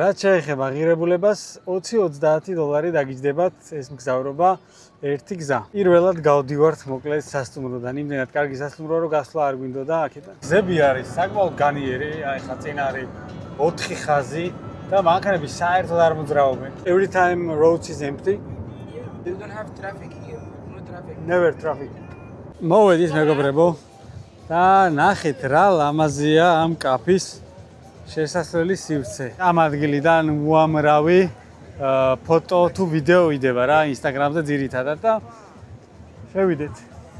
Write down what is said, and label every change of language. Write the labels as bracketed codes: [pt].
[ka] რაც შეეხება ღირებულებას, 20-30 დოლარი დაგიჯდებათ ეს მგზავრობა ერთი გზა. პირველად გავდივართ მოკლედ სასტუმროდან, იმდენად კარგი სასტუმრო, რომ გასვლა არ გვინდოდა აქედან. გზები არის საკმაოდ განიერი, აი ხა წინ არის 4 ხაზი და მანქანები საერთოდ არ მოძრაობენ. [en] Every time roads is empty. They don't have traffic here. No traffic. Never traffic. [ka] მოვედით მეგობრებო და ნახეთ რა ლამაზია ამ კაფის შესასვლელი სივრცე. ამ ადგილიდან უამრავი ფოტო თუ ვიდეო იდება რა ინსტაგრამზე ძირითადად და შევიდეთ.